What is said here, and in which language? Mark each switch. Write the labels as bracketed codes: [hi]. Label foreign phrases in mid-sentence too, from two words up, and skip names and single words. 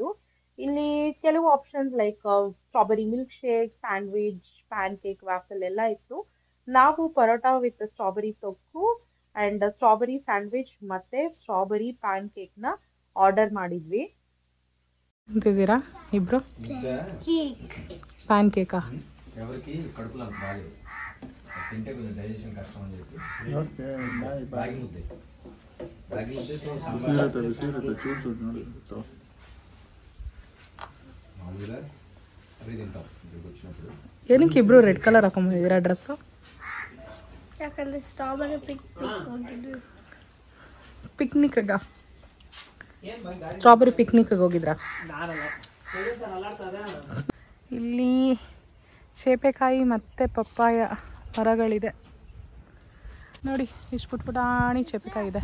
[kn] ಇಲ್ಲಿ ಕೆಲವು [en] options like strawberry milk shake, sandwich, pan cake, waffle [kn] ಎಲ್ಲ ಇತ್ತು. ನಾವು ಪರೋಟಾ [en] with strawberry [kn] ತೊಕ್ಕು [en] and strawberry sandwich [kn] ಮತ್ತೆ [en] strawberry pan cake [kn] ಆರ್ಡರ್ ಮಾಡಿದ್ವಿ. ಅಂತಿದ್ದೀರಾ ಇಬ್ರು? [te] ప్యాన్ కేకా ఎవరికి కడుపులో బాగా తింటే కొంచెం డైజెషన్ కష్టం అని చెప్పి రాగి ముద్దే తో మామూలుగా అవి తింటాం ఇక్కడికి వచ్చినప్పుడు. [kn] ಏನಕ್ಕೆ ಇಬ್ರು [en] red colour [kn] ಹಾಕೊಂಡ್ಬಂದಿದ್ದೀರಾ ಡ್ರೆಸ್ಸು? ಯಾಕಂದ್ರೆ ಸ್ಟ್ರಾಬೆರಿ ಪಿಕ್ನಿಕ್ಗ ಸ್ಟ್ರಾಬೆರಿ ಪಿಕ್ನಿಕ್ಗೆ ಹೋಗಿದ್ರಾ? ಇಲ್ಲಿ ಸೇಪೆಕಾಯಿ ಮತ್ತು ಪಪ್ಪಾಯ ಮರಗಳಿದೆ ನೋಡಿ, ಇಷ್ಟು ಪುಟ್ಪುಟಾಣಿ ಸೇಪೆಕಾಯಿ ಇದೆ.